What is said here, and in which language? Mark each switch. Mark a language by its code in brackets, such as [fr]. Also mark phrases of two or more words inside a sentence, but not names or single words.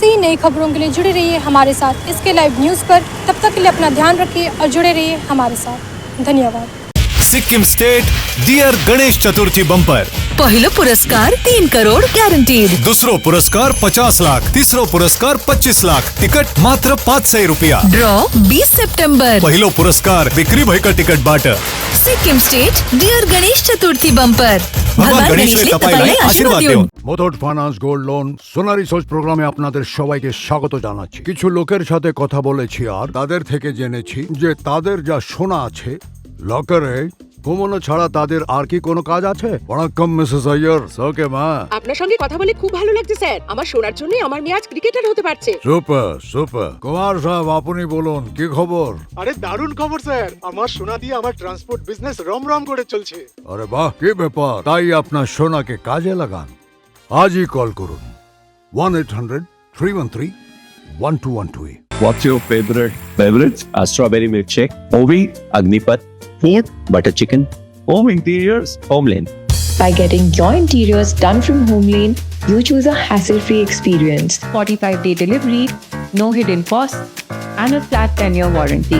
[hi] नई खबरों के लिए जुड़े रहिए हमारे साथ इसके [en] live news [hi] पर। तब तक के लिए अपना ध्यान रखिए और जुड़े रहिए हमारे साथ। धन्यवाद। [ne] सिक्किम स्टेट डियर गणेश चतुर्थी बंपर पहिलो पुरस्कार 3 करोड ग्यारंटीड, दोस्रो पुरस्कार 50 लाख, तेस्रो पुरस्कार 25 लाख, टिकट मात्र 500 रुपियाँ। [en] Draw 20 September. [ne] पहिलो पुरस्कार बिक्री भएका टिकटबाट। सिक्किम स्टेट डियर गणेश चतुर्थी बम्पर। भगवान गणेशले तपाईलाई आशीर्वाद दिउन्। [bn] মুথুট ফাইন্যান্স [en] gold loan [bn] সোনারি সোর্স প্রোগ্রামে আপনাদের সবাইকে স্বাগত জানাচ্ছি। কিছু লোকের সাথে কথা বলেছি আর তাদের থেকে জেনেছি যে তাদের যা সোনা আছে লকারে ঘুমানো ছাড়া তাদের আর কি কোনো কাজ আছে? ওয়ালাইকুম মিসেস আইয়ার, ওকে মা। আপনার সঙ্গে কথা বলে খুব ভালো লাগছে স্যার। আমার সোনার জন্য আমার মেয়ে আজ ক্রিকেটার হতে পারছে। [en] super super. [bn] কুমার সাহেব আপনি বলুন কি খবর? আরে দারুণ খবর স্যার, আমার সোনা দিয়ে আমার [en] transport business [bn] রমরম করে চলছে। আরে বাহ, কি ব্যাপার! তাই আপনার সোনাকে কাজে লাগান। আজই কল করুন 1-800-313-1212। [en] What's your favorite beverage? A strawberry milkshake, Ovi, Agnipat, Food, butter chicken, home interiors, Homelane. By getting your interiors done from Homelane, you choose a hassle-free experience. 45-day delivery, no hidden costs, and a flat 10-year warranty.